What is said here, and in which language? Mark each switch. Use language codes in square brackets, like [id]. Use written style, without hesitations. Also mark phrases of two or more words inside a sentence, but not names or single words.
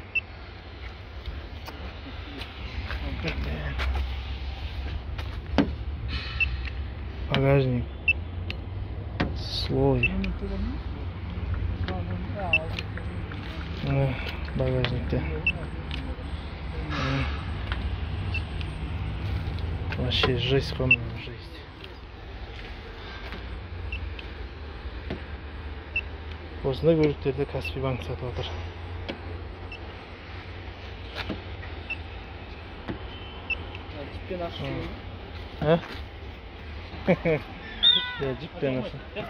[ru] Багажник. [kk] Слой. Багажникте. [ru] Вообще жесть, комната, жесть. [kk] Осындай көліктерді Каспий банк сатып отыр. Жіппен ақша. Жіппен ақша.